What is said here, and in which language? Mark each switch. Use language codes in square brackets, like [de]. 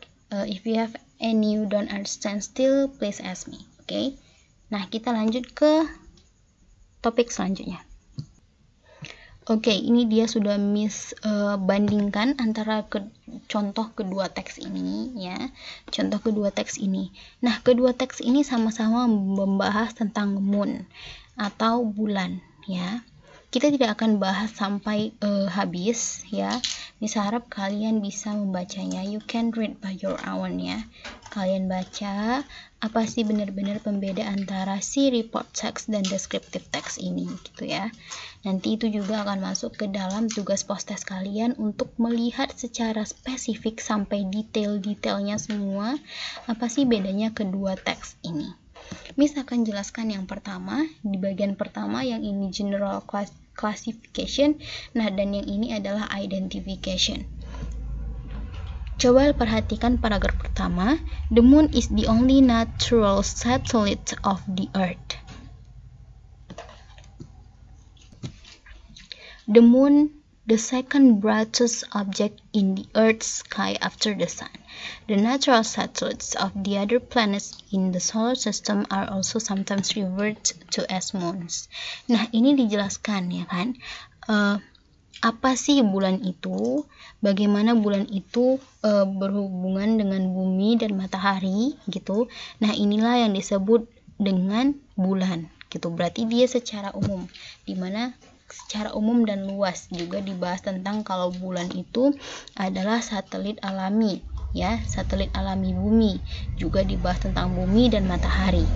[en] If you have any you don't understand still, please ask me. Okay? [id] Nah, kita lanjut ke topik selanjutnya. Oke, ini dia sudah Miss bandingkan antara contoh kedua teks ini ya. Contoh kedua teks ini. Nah, kedua teks ini sama-sama membahas tentang moon atau bulan ya. Kita tidak akan bahas sampai habis ya. Miss harap kalian bisa membacanya. [en] You can read by your own ya. [id] Kalian baca apa sih benar-benar pembeda antara si report text dan descriptive text ini gitu ya. Nanti itu juga akan masuk ke dalam tugas post-test kalian untuk melihat secara spesifik sampai detail-detailnya semua apa sih bedanya kedua teks ini. Miss akan jelaskan yang pertama, di bagian pertama yang ini general classification, nah dan yang ini adalah identification. Coba perhatikan paragraf pertama, [en] the moon is the only natural satellite of the earth. The moon the second brightest object in the Earth's sky after the Sun. The natural satellites of the other planets in the solar system are also sometimes referred to as moons. [id] Nah, ini dijelaskan ya kan, apa sih bulan itu, bagaimana bulan itu berhubungan dengan bumi dan matahari gitu. Nah, inilah yang disebut dengan bulan gitu. Berarti dia secara umum, dimana secara umum dan luas juga dibahas tentang kalau bulan itu adalah satelit alami ya, satelit alami bumi, juga dibahas tentang bumi dan matahari.